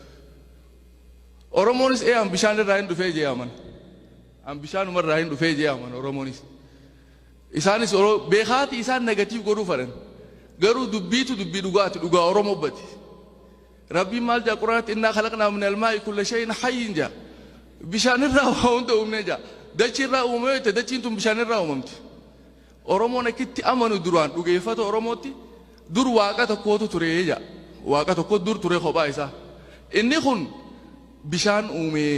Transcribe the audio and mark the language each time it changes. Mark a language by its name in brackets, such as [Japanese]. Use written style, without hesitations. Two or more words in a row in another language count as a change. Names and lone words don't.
[Oromo] Oromoonis an bishaan irraa hin dhufee jee aman. An bishaanuma irraa hin dhufee jee aman Oromoonis. Isaanis beekaati isaan negatiif godhuu fedhan. Garuu dubbiitu dubbii dhugaati dhugaa Oromoo bati. Rabbiin maal jaa Quraanatti [Arabic] إنا خلقنا من الماء كل شيء حي [Oromo] jaa. Bishaan irraa waa hunda uumnee jaa. Dachii irraa uumamee jette dachiin tun bishaan irraa uumamti. Oromoon akkitti amanu duraan dhugeeffata Oromootti dur waaqa tokkootu ture jaa. Waaqa tokko dur ture kophaa isaa. Inni kun bishaan uumee.